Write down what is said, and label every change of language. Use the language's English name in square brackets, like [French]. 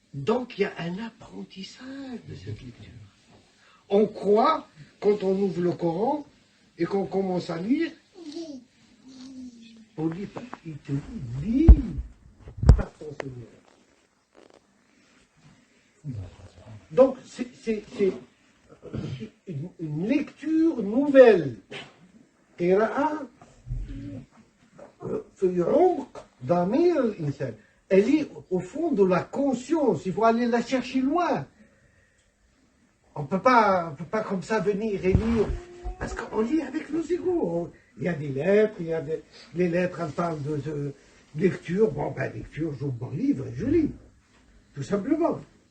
[French] Donc il y a un apprentissage de cette lecture. On croit, quand on ouvre le Coran et qu'on commence à lire, on lit pas, il te dit, lis par ton Seigneur. Donc c'est une lecture nouvelle. [Arabic] قراءة في عمق ضمير الإنسان. [French] Elle est au fond de la conscience. Il faut aller la chercher loin. On ne peut pas comme ça venir et lire. Parce qu'on lit avec nos égos. Il y a des lettres, les lettres, elles parlent de lecture. Bon, ben, lecture, j'ouvre mon livre et je lis. Tout simplement.